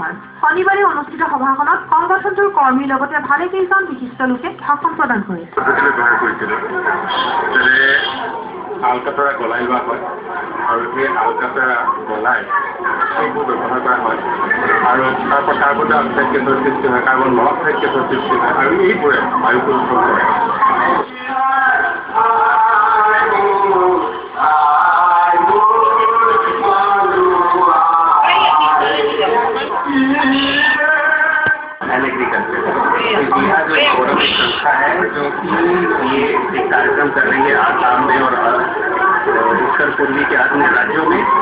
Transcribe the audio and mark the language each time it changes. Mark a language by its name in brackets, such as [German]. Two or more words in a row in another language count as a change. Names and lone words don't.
[Assamese] শনিবাৰে অনুষ্ঠিত সভাখনত সংগঠনটোৰ কৰ্মীৰ লগতে ভালেকেইজন বিশিষ্ট লোকে ভাষণ প্ৰদান কৰিছে। আলকাতৰা গলাই লোৱা হয় আৰু সেই আলকাতৰা গলাই সেইবোৰ ব্যৱহাৰ কৰা হয় আৰু তাৰ পৰা [English] carbon dioxide [Assamese] গেছৰ সৃষ্টি হয়, [English] carbon monoxide [Assamese] গেছৰ সৃষ্টি হয় আৰু এইবোৰে বায়ু প্ৰদূষণ কৰে। [Hindi] बिहार जो फोरम एक संस्था है जो कि ये एक कार्यक्रम कर रही है आसाम में और उत्तर पूर्वी के अन्य राज्यों में